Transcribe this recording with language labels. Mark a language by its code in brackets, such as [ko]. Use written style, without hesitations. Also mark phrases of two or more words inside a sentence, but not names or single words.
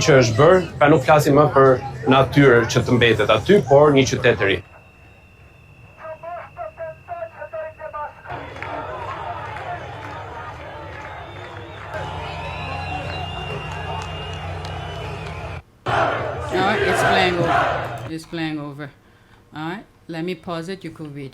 [sq] që është bërë, pra nuk flasim më për natyrë që të mbetet aty, por një qytet të ri. [en] Alright, it's playing over. It's playing over. Alright, let me pause it. You could read.